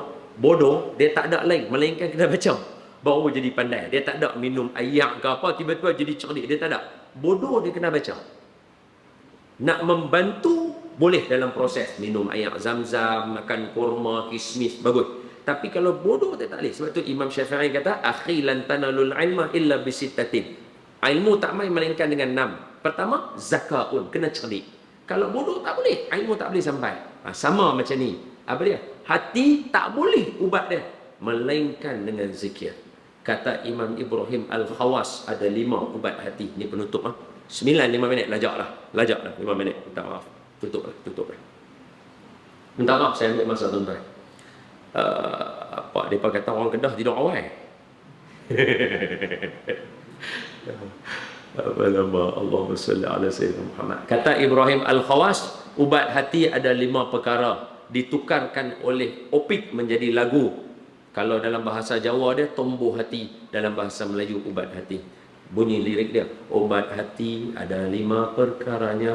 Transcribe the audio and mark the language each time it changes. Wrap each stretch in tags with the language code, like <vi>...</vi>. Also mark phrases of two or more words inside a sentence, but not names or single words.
<ms>Bodoh, dia tak ada lain melainkan kena baca, baru jadi pandai. Dia tak ada minum ayak ke apa, tiba-tiba jadi cerdik. Dia tak ada. Bodoh dia kena baca. Nak membantu boleh dalam proses. Minum ayak zam-zam, makan kurma, kismis, bagus. Tapi kalau bodoh dia tak boleh. Sebab tu Imam Syafi'i kata,</ms> <ar>أخي لن تنال العلم إلا بستة.</ar> <ms>Ilmu tak main melainkan dengan 6. Pertama, zakaun, kena cerdik. Kalau bodoh tak boleh, ilmu tak boleh sampai. Sama macam ni. Apa dia? Hati tak boleh ubat dia melainkan dengan zikir. Kata Imam Ibrahim Al-Khawas, ada 5 ubat hati. Ni penutup 9, 5 minit. Lajak lah 5 minit. Minta maaf. Tutup lah. Minta maaf saya ambil masa tuan-tuan. Dia kata orang Kedah tidak awal. Apa nama</ms> <ar>اللهم صل على سيدنا محمد.</ar> <ms>Kata Ibrahim Al-Khawas, ubat hati ada 5 perkara. Ditukarkan oleh opik menjadi lagu. Kalau dalam bahasa Jawa dia tumbuh hati, dalam bahasa Melayu ubat hati. Bunyi lirik dia,</ms> <id>obat hati ada 5 perkaranya.</id>